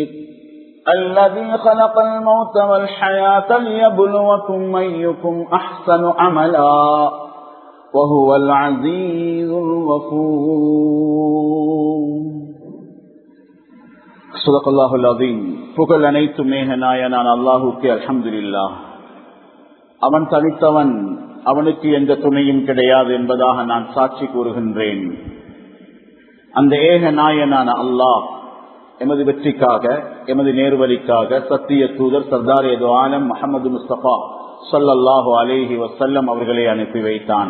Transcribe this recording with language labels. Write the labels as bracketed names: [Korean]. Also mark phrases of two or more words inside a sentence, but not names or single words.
[Arabic] الذي خلق الموت والحياة ليبلوكم أيكم أحسن عملا وهو العزيز الغفور. صدق الله العظيم. [Tamil] புகழ் அனைத்தும் மேகநாயனான அல்லாஹுக்கு அல்ஹம்துலில்லாஹ். அவன் தனித்தவன், அவனுக்கு எந்த துணையும் கிடையாது என்பதாக நான் சாட்சி கூறுகின்றேன். அந்த ஏக நாயனான அல்லாஹ் எமது வெற்றிக்காக, எமது நேர்வழிக்காக சத்திய தூதர் சர்தார் ஏதோ ஆலம் முஹம்மது முஸ்தபா [Arabic] صلى الله عليه وسلم [Tamil] அவர்களை அனுப்பி வைத்தான்.